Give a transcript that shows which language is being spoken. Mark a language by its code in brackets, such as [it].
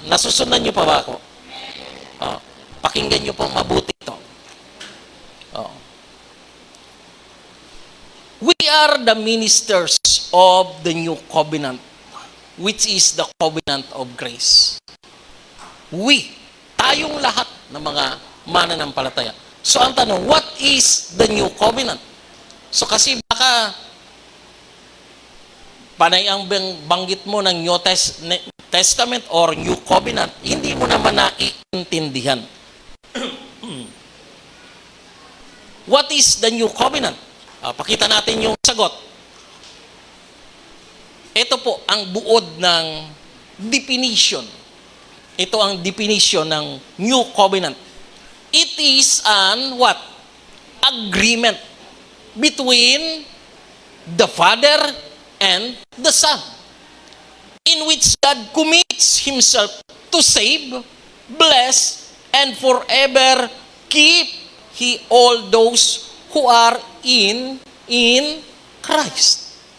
[tl] Nasusundan niyo pa ba ako? Pakinggan niyo po mabuti ito. [en] We are the ministers of the new covenant, which is the covenant of grace. [tl] Tayong lahat ng mga mananampalataya. So ang tanong, [en] what is the new covenant? [tl] So kasi baka panay ang banggit mo ng New Testament or New Covenant, hindi mo naman naiintindihan. [en] What is the New Covenant? [tl] Pakita natin yung sagot. Ito po ang buod ng definition. Ito ang definition ng New Covenant. [en] It is an what? Agreement between the Father and the Son, in which God commits Himself to save, bless, and forever keep all those who are in Christ.